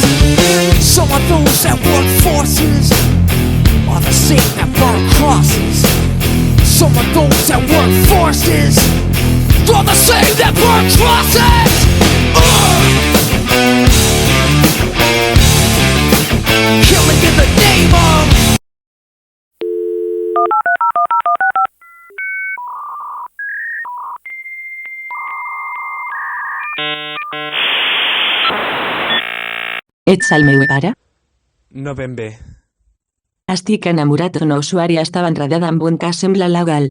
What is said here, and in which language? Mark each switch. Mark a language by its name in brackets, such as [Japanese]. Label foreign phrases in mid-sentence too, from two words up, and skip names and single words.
[English] Some of those that work forces are the same that burn crosses. Some of those that work forces are the same that burn crosses. Killing in the name of. [Catalan] Ets el meu pare? No ben bé. Estic enamorat d'una usuària, estava enredada amb un cas sembla legal.